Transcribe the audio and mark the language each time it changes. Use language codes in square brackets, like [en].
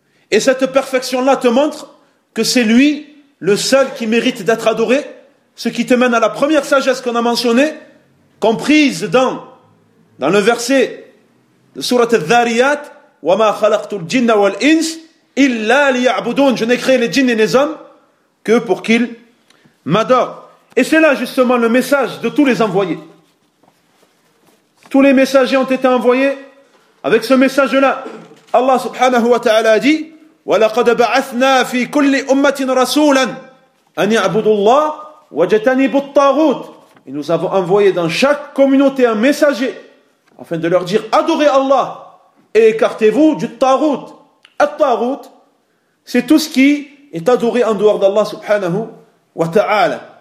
[fr] Et cette perfection-là te montre que c'est lui le seul qui mérite d'être adoré, ce qui te mène à la première sagesse qu'on a mentionnée, comprise dans le verset de sourate al-Dhariyat, [ar] وَمَا خَلَقْتُ الْجِنَّ وَالْإِنْسِ إِلَّا لِيَعْبُدُونَ. [fr] Je n'ai créé les djinns et les hommes que pour qu'ils m'adorent. Et c'est là justement le message de tous les envoyés. Tous les messagers ont été envoyés avec ce message-là. Allah subhanahu wa ta'ala a dit, [ar] وَلَقَدْ بَعَثْنَا فِي كُلِّ أُمَّةٍ رَسُولًا أَنْ يَعْبُدُوا اللَّهَ وَجَتَنِبُوا الطَّاغُوتَ. [fr] Et nous avons envoyé dans chaque communauté un messager afin de leur dire, adorez Allah et écartez-vous du taghout. At-taghout, c'est tout ce qui est adoré en dehors d'Allah subhanahu wa ta'ala.